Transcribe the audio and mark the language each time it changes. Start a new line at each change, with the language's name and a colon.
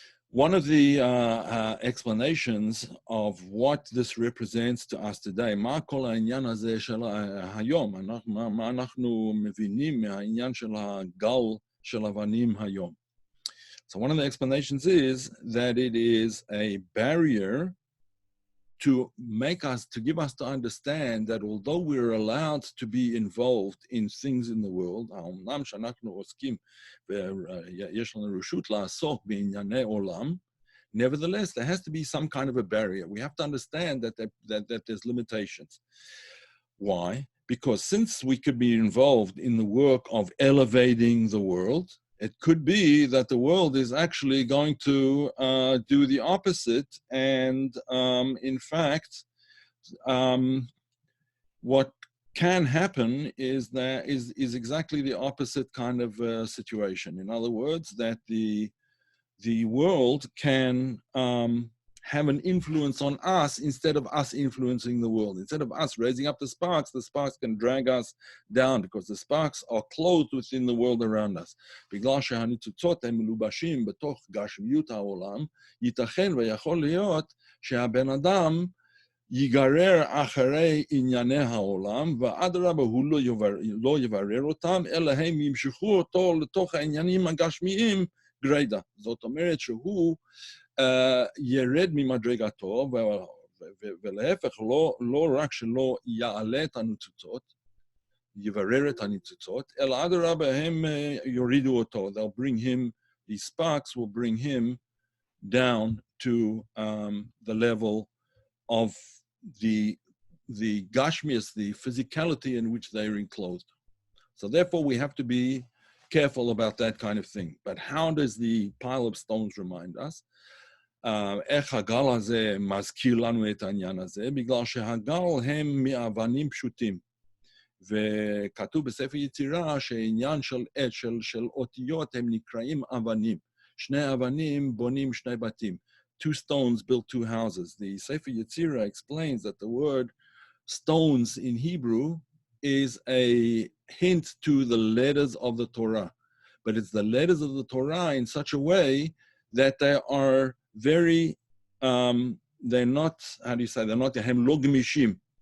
English: One of the explanations of what this represents to us today,
Hebrew: מה כל העניין הזה של היום, מה אנחנו מבינים מהעניין של הגל של אבנים היום.
English: So one of the explanations is that it is a barrier to give us to understand that although we're allowed to be involved in things in the world,
Hebrew: האומנם שאנחנו עוסקים ויש לנו רשות לעסוק בענייני עולם,
English: nevertheless, there has to be some kind of a barrier. We have to understand that there's limitations. Why? Because since we could be involved in the work of elevating the world, it could be that the world is actually going to do the opposite. And in fact, what can happen is exactly the opposite kind of situation. In other words, that the world can have an influence on us instead of us influencing the world. Instead of us raising up the sparks can drag us down because the sparks are clothed within the world around us.
Hebrew: בגלל שהניצוצות הם מלובשים בתוך גשמיות העולם, ייתכן ויכול להיות שהבן אדם ייגרר אחרי ענייני העולם, ואדרבה הוא לא יברר אותם, אלא הם ימשכו אותו לתוך העניינים הגשמיים גרידא. זאת אומרת שהוא ירד ממדרגתו, ולהפך, לא רק שלא יעלה את הניצוצות, יברר את הניצוצות, אלא אדרבה הם יורידו אותו.
English: They'll bring him, these sparks will bring him down to the level of the gashmias, the physicality in which they are enclosed. So therefore, we have to be careful about that kind of thing. But how does the pile of stones remind us?
Hebrew: איך הגל הזה מזכיר לנו את העניין הזה? בגלל שהגל הם מאבנים פשוטים. וכתוב בספר יצירה שהעניין של אותיות הם נקראים אבנים. שני אבנים בונים שני בתים.
English: Two stones built two houses. The Sefer Yetzirah explains that the word stones in Hebrew is a hint to the letters of the Torah. But it's the letters of the Torah in such a way that they are very, they're not, how do you say, they're not,
Hebrew: הם לא גמישים.